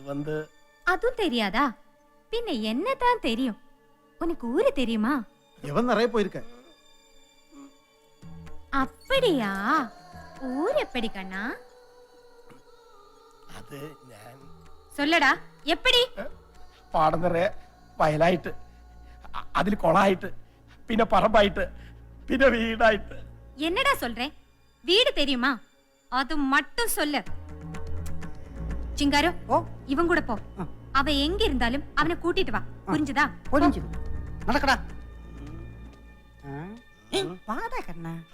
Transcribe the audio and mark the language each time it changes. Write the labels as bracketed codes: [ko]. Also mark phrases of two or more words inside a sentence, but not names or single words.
[ta] அதுவும் தெரியாதா? பின்ன என்னதான் தெரியும்? உனக்கு ஊரு தெரியுமா? இவன் நிறைய போயிருக்க. அப்படியா? ஊர் எப்படி கண்ணா? அது நான் சொல்லடா, எப்படி? [ml] പാടം നിറയെ വയലായിട്ട്, അതിൽ കൊളായിട്ട്, പിന്നെ പറമ്പായിട്ട്, പിന്നെ വീടായിട്ട്. [ta] என்னடா சொல்றேன்? வீடு தெரியுமா? அது மட்டும் சொல்லு. சிங்காரோ, இவன் கூட போ. அவ எங்க இருந்தாலும் அவனை கூட்டிட்டு வா. புரிஞ்சுதா? புரிஞ்சுது. நடக்கடா. வாடா கண்ணா.